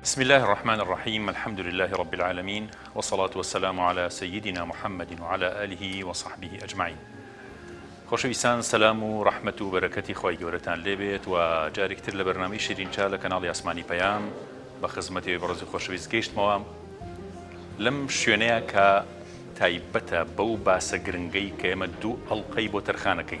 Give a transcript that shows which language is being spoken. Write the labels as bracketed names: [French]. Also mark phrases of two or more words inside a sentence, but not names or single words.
[Arabic] الله الرحمن الرحيم الحمد لله رب العالمين والصلاة والسلام على سيدنا محمد وعلى آله وصحبه أجمعين. [Central Kurdish] خۆشەویستان سەلام و ڕەحمەت و بەرەکەتی خۆی گەورەتان لێبێت و جارێکتر لە بەرنامەی شیرینچا لە کەناڵی ئاسمانی پەیام بە خزمەتی بەڕێز خۆشەویست گەیشتمەوە لەم شوێنەیە کە تایبەتە بەو باسە گرنگەی کە ئێمە دوو ئەڵقەی بۆ تەرخانەکەین.